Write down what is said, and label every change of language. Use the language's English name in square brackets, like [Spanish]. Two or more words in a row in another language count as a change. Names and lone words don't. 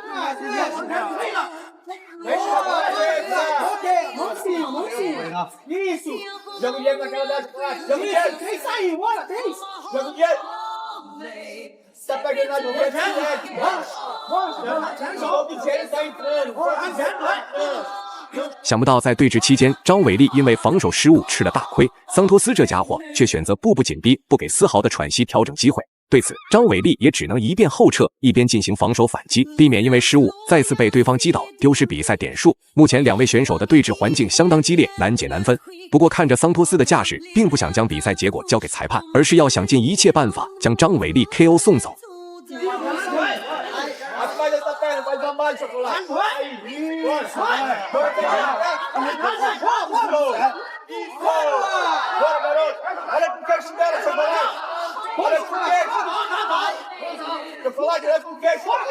[Portuguese] Mexe a cabeça. Vamos sim. Isso. Joga o dinheiro na cara dela, chocolate. Joga o dinheiro. Três saiu, bora, três. Joga o dinheiro. Tá pegando na dinheiro, direto. Joga o dinheiro, tá entrando. Vai. [Chinese] 想不到在对峙期间，张伟丽因为防守失误吃了大亏，桑托斯这家伙却选择步步紧逼，不给丝毫的喘息调整机会。对此，张伟丽也只能一边后撤，一边进行防守反击，避免因为失误再次被对方击倒，丢失比赛点数。目前两位选手的对峙环境相当激烈，难解难分。不过看着桑托斯的架势，并不想将比赛结果交给裁判，而是要想尽一切办法将张伟丽 KO 送走。 [Portuguese] Vai dar mais, chocolate. Bora, garoto. Olha pro queixo dela, chocolate. Olha pro queixo. Chocolate, olha pro queixo.